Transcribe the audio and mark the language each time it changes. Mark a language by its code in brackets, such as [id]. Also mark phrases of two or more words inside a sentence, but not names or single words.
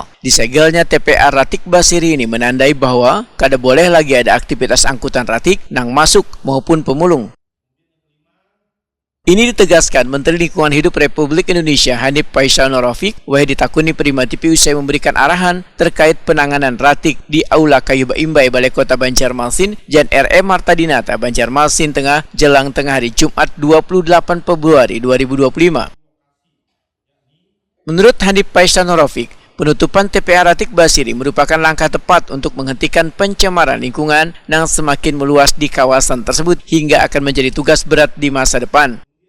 [id] Disegelnya TPA Ratik Basiri ini menandai bahwa kada boleh lagi ada aktivitas angkutan ratik nang masuk maupun pemulung. Ini ditegaskan Menteri Lingkungan Hidup Republik Indonesia Hanif Paisano Rafiq ditakuni Prima TV usai memberikan arahan terkait penanganan ratik di Aula Kayu Imbai Balai Kota Banjarmasin Jan R.E. Marta Dinata, Banjarmasin Tengah, jelang tengah hari Jumat 28 Februari 2025. Menurut Hanif Paisano Rafiq, penutupan TPA Ratik Basiri merupakan langkah tepat untuk menghentikan pencemaran lingkungan yang semakin meluas di kawasan tersebut hingga akan menjadi tugas berat di masa depan.